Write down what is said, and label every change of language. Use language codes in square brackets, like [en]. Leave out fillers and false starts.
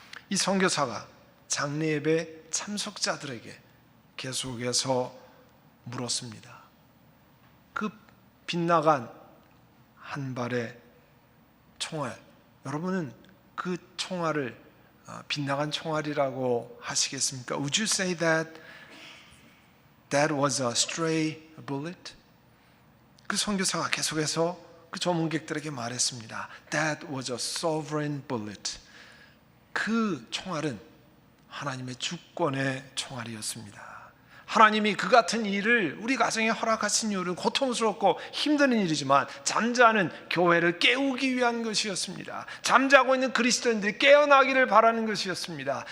[ko] 이 선교사가 장례 예배 참석자들에게 계속해서 물었습니다. 그 빗나간 한 발의 총알, 여러분은 그 총알을 빗나간 총알이라고 하시겠습니까? [en] Would you say that was a stray bullet? [ko] 그 선교사가 계속해서 그 조문객들에게 말했습니다. [en] That was a sovereign bullet. [ko] 그 총알은 하나님의 주권의 총알이었습니다. 하나님이 그 같은 일을 우리 가정에 허락하신 이유는 고통스럽고 힘든 일이지만 잠자는 교회를 깨우기 위한 것이었습니다. 잠자고 있는 그리스도인들이 깨어나기를 바라는 것이었습니다.